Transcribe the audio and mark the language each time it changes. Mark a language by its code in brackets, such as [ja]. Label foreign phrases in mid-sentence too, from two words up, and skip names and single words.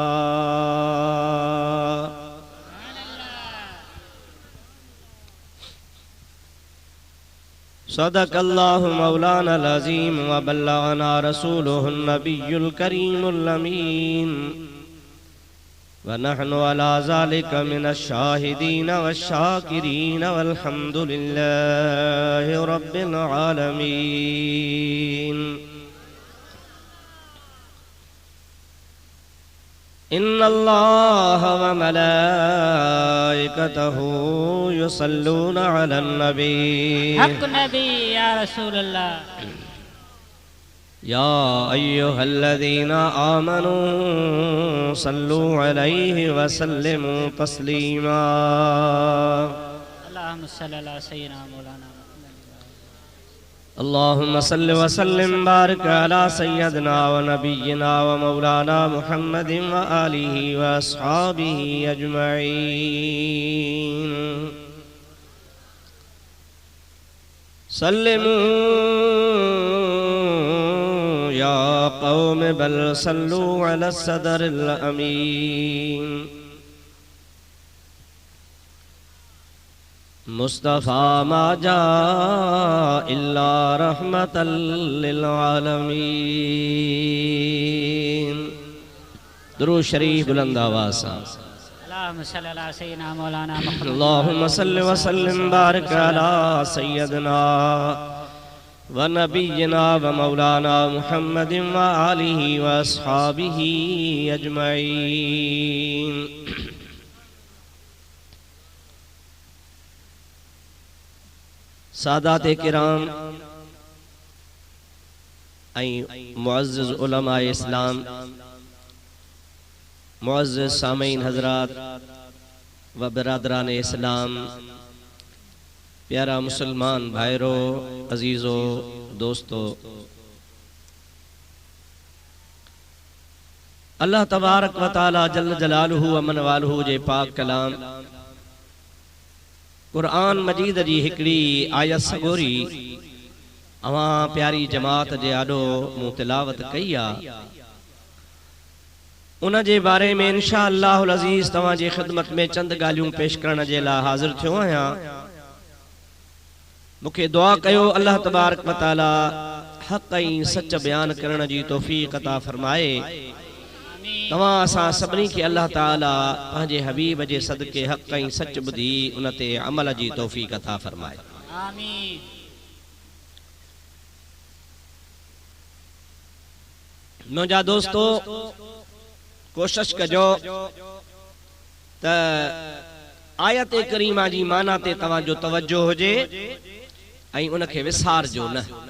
[ar] صدق الله مولانا العظيم وبلغنا رسوله النبي الكريم الأمين ونحن على ذلك من الشاهدين والشاكرين والحمد لله رب العالمين. إن الله وملائكته يصلون على النبي حق نبي يا رسول الله. يا أيها الذين آمنوا صلوا عليه وسلموا تسليما. اللهم صل على سيدنا مولانا اللهم صل وسلم بارك على سيدنا ونبينا ومولانا محمد وآله وأصحابه أجمعين. سلموا يا قوم بل صلوا على صدر الأمين. مصطفى ما جاء إلا رحمة للعالمين. [ur] درود شریف بلند آواز سے. [ar] اللهم صل على سيدنا مولانا محمد. اللهم صل وسلم بارك على سيدنا ونبينا ومولانا محمد وآله وأصحابه أجمعين. [ur] سادات کرام معزز علما اسلام، معزز سامعین حضرات و برادران اسلام، پیارا مسلمان بھائیوں، عزیزوں، دوستوں, [ar] الله تبارك وتعالى جل جلاله ومن نواله [sd] जे पाक कलाम कुरान मजीद जी हिकड़ी आयत सगोरी अवां प्यारी जमात जे आडो मूं तिलावत कई आ उन जे बारे में [ar] إن شاء الله العزيز [sd] तवां जी खिदमत में चंद गालियों पेश करण जे ला हाजिर थियो आहियां। मुखे दुआ कयो [ar] الله تبارك وتعالى [sd] हक़ ऐं सच बयान करण जी तौफीक अता फरमाए। तवां असां सभिनी खे अल्लाह ताला पंहिंजे हबीब जे सदके हक़ ऐं सच ॿुधी उन ते अमल जी तौफीक अता फरमाए। आमीन। मुंहिंजा दोस्तो कोशिश कजो त आयत करीमा जी माना ते तव्हां जो तवज्जो हुजे ऐं उन खे विसारजो न।